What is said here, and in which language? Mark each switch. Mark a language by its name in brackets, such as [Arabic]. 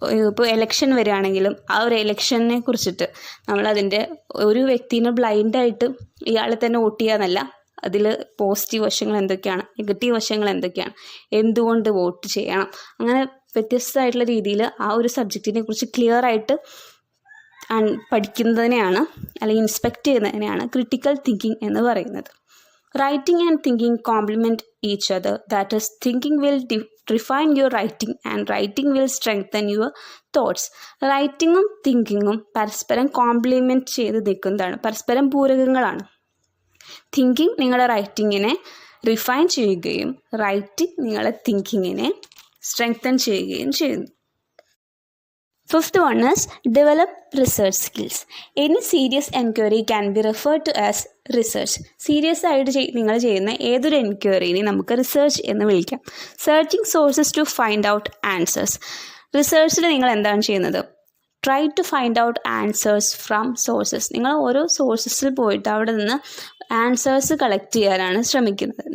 [Malayalam] ഇപ്പോൾ എലക്ഷൻ വരികയാണെങ്കിലും ആ ഒരു എലക്ഷനെ കുറിച്ചിട്ട് നമ്മളതിൻ്റെ ഒരു വ്യക്തിനെ ബ്ലൈൻഡായിട്ട് ഇയാളെ തന്നെ വോട്ട് ചെയ്യാന്നല്ല, അതിൽ പോസിറ്റീവ് വശങ്ങൾ എന്തൊക്കെയാണ്, നെഗറ്റീവ് വശങ്ങൾ എന്തൊക്കെയാണ്, എന്തുകൊണ്ട് വോട്ട് ചെയ്യണം, അങ്ങനെ വ്യത്യസ്തമായിട്ടുള്ള രീതിയിൽ ആ ഒരു സബ്ജക്റ്റിനെ കുറിച്ച് ക്ലിയർ ആയിട്ട് പഠിക്കുന്നതിനെയാണ് അല്ലെങ്കിൽ ഇൻസ്പെക്റ്റ് ചെയ്യുന്നതിനെയാണ് ക്രിട്ടിക്കൽ തിങ്കിങ് എന്ന് പറയുന്നത്. [English] Writing and thinking complement each other. That is thinking will refine your writing and writing will strengthen your thoughts. [Malayalam] റൈറ്റിങ്ങും തിങ്കിങ്ങും പരസ്പരം കോംപ്ലിമെൻറ്റ് ചെയ്ത് നിൽക്കുന്നതാണ്, പരസ്പരം പൂരകങ്ങളാണ്. തിങ്കിങ് നിങ്ങളുടെ റൈറ്റിങ്ങിനെ റിഫൈൻ ചെയ്യുകയും റൈറ്റിംഗ് നിങ്ങളുടെ തിങ്കിങ്ങിനെ സ്ട്രെങ്തൻ ചെയ്യുകയും ചെയ്യുന്നു. [English] Fifth one is develop research skills. Any serious enquiry can be referred to as research. [Malayalam] Serious ആയിട്ട് നിങ്ങൾ ചെയ്യുന്ന ഏതൊരു എൻക്വയറിനെ നമുക്ക് റിസർച്ച് എന്ന് വിളിക്കാം. [English] Searching sources to find out answers. [Malayalam] റിസർച്ചിൽ നിങ്ങൾ എന്താണ് ചെയ്യുന്നത്? [English] Try to find out answers from sources. [Malayalam] നിങ്ങൾ ഓരോ സോഴ്സസിൽ പോയിട്ട് അവിടെ നിന്ന് ആൻസേഴ്സ് കളക്ട് ചെയ്യാനാണ് ശ്രമിക്കുന്നത്.